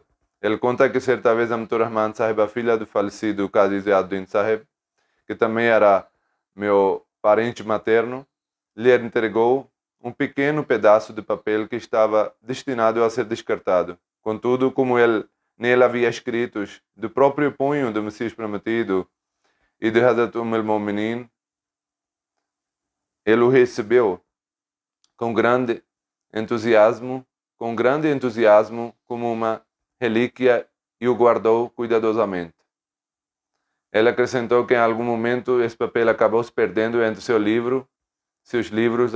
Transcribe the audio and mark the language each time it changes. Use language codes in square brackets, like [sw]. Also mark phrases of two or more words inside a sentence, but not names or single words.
[pt] Ele conta que certa vez Amtur Rahman Sahib, a filha do falecido Qazi Ziauddin Sahib, que também era meu parente materno, lhe entregou um pequeno pedaço de papel que estava destinado a ser descartado. Contudo, como ele nele havia escritos do próprio punho do Messias Prometido e de Hazrat al-Mu'minin, ele o recebeu com grande entusiasmo como uma relíquia e o guardou cuidadosamente. Ele acrescentou que em algum momento esse papel acabou se perdendo entre seus livros.